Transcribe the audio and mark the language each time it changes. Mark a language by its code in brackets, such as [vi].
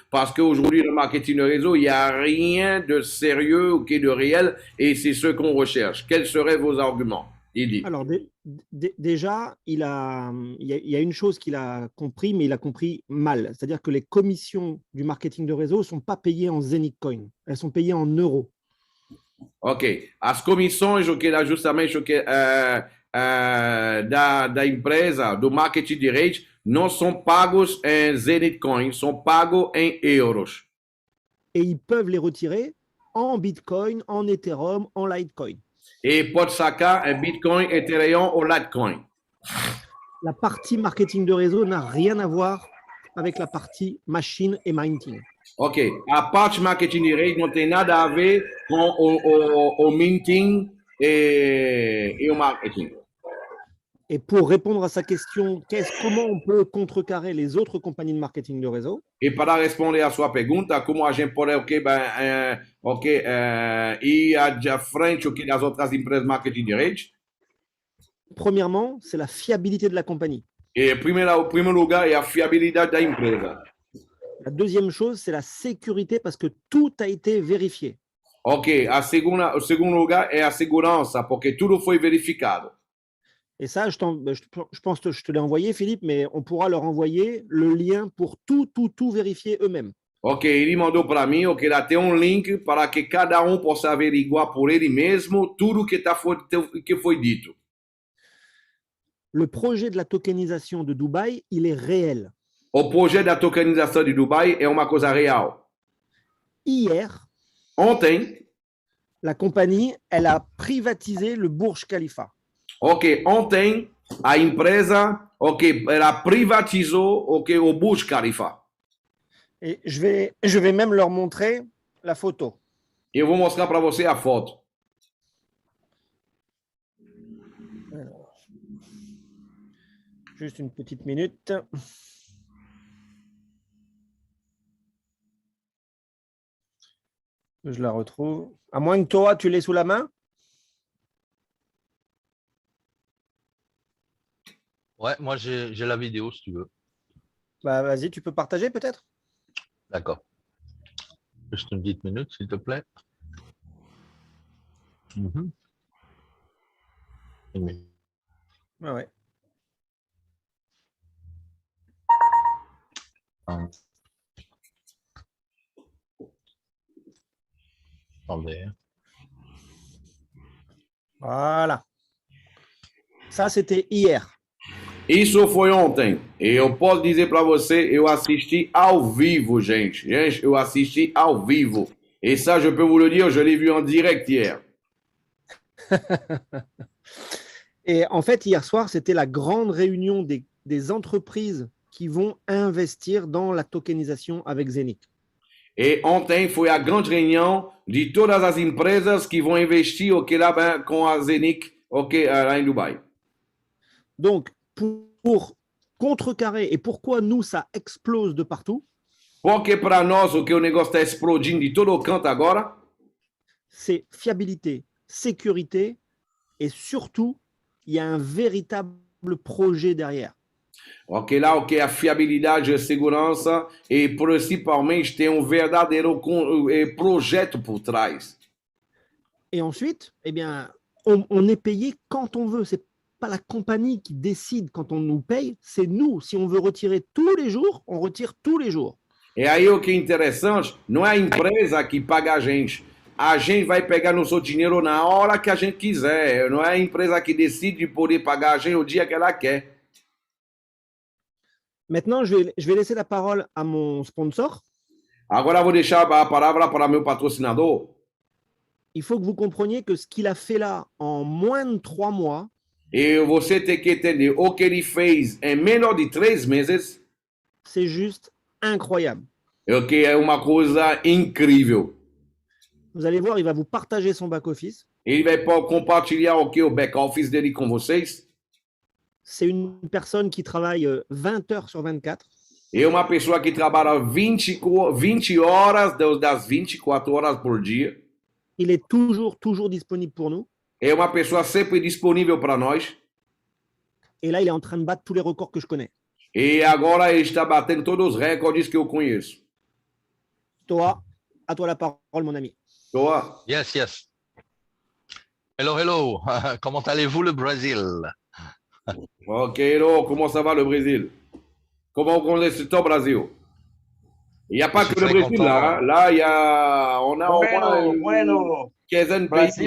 [fr] Parce qu'aujourd'hui, le marketing de réseau, il n'y a rien de sérieux, ok, de réel. Et c'est ce qu'on recherche. Quels seraient vos arguments? Il dit. Alors, déjà, il y a une chose qu'il a compris, mais il a compris mal. C'est-à-dire que les commissions du marketing de réseau ne sont pas payées en Zenith Coin. Elles sont payées en euros. Ok. [pt] As comissões, ok, lá, justamente, ok, da empresa, do marketing de rede, não são pagos em Zenith Coin, são pagos em euros. [fr] Et ils peuvent les retirer en Bitcoin, en Ethereum, en Litecoin. [pt] E pode sacar un Bitcoin, Ethereum ou Litecoin. [fr] La partie marketing de réseau n'a rien à voir avec la partie machine et minting. [pt] Ok, a parte marketing de rede não tem nada a ver com o minting e o marketing. [fr] Et pour répondre à sa question, comment on peut contrecarrer les autres compagnies de marketing de réseau? [pt] E para responder a sua pergunta, como a gente pode ir à frente das outras empresas de marketing de rede? [fr] Premièrement, c'est la fiabilité de la compagnie. [pt] E o primeiro lugar é a fiabilidade da empresa. [fr] La deuxième chose, c'est la sécurité parce que tout a été vérifié. [pt] Ok, o segundo lugar é a segurança, porque tudo foi verificado. [fr] Et ça, je pense que je te l'ai envoyé, Philippe, mais on pourra leur envoyer le lien pour tout vérifier eux-mêmes. [pt] Ok, ele mandou para mim, ok, lá tem link para que cada possa averiguar por ele mesmo tudo que foi dito. [fr] Le projet de la tokenisation de Dubaï, il est réel. [pt] O projet da tokenização de Dubai é uma coisa real. [fr] Hier, [pt] ontem, [fr] la compagnie, elle a privatisé le Burj Khalifa. [pt] Ok, ontem a empresa, ok, ela privatizou, ok, o Burj Khalifa. [fr] Et je vais même leur montrer la photo. [pt] Eu vou mostrar para você a foto. [fr] Alors, juste une petite minute. Je la retrouve. À moins que toi, tu l'aies sous la main. Ouais, moi j'ai la vidéo si tu veux. Bah vas-y, tu peux partager peut-être? D'accord. Juste une petite minute, s'il te plaît. Une minute. Ah ouais. Attendez. Voilà. Ça, c'était hier. [pt] Isso foi ontem. E eu posso dizer para você, eu assisti ao vivo, gente. Gente, eu assisti ao vivo. [fr] Et ça, je peux vous le dire, je l'ai vu en direct hier. Et en fait, hier soir, c'était la grande réunion des entreprises qui vont investir dans la tokenisation avec Zenith. [pt] E ontem foi a grande reunião de todas as empresas que vão investir lá com a Zenith lá em Dubai. [fr] Donc, pour contrecarrer, et pourquoi nous, ça explose de partout? [pt] Porque para nós o negócio está explodindo de todo canto agora? [fr] C'est fiabilité, sécurité, et surtout, il y a un véritable projet derrière. [pt] Ok, lá a fiabilidade, a segurança e principalmente tem verdadeiro projeto por trás. [fr] Et ensuite, eh bien, on est payé quand on veut. C'est pas la compagnie qui décide quand on nous paye, c'est nous. Si on veut retirer tous les jours, on retire tous les jours. [pt] E aí o que é interessante, não é a empresa que paga a gente. A gente vai pegar nosso dinheiro na hora que a gente quiser. Não é a empresa que decide poder pagar a gente o dia que ela quer. [fr] Maintenant, je vais laisser la parole à mon sponsor. [pt] Agora eu vou deixar a palavra para meu patrocinador. [fr] Il faut que vous compreniez que ce qu'il a fait là en moins de 3 mois, [pt] E você tem que entender o que ele fez em menos de 3 meses. [fr] c'est juste incroyable. [pt] O que é uma coisa incrível. [fr] Vous allez voir, il va vous partager son back-office. [pt] Ele vai compartilhar o back-office dele com vocês. [fr] C'est une personne qui travaille 20 heures sur 24. [pt] É uma pessoa que trabalha 20 horas das 24 horas por dia. [fr] Il est toujours disponible pour nous. [pt] É uma pessoa sempre disponível para nós. [fr] Et là, il est en train de battre tous les records que je connais. [pt] E agora ele está batendo todos os recordes que eu conheço. [fr] Toi, à toi la parole, mon ami. Toa. [en] Yes, yes. Hello. [fr] Comment allez-vous le Brésil? Ok, hello, comment ça va le Brésil? Comment on connaît o Brasil? Il n'y a pas que le Brésil là. Hein? Là, on a au moins une quinzaine de pays.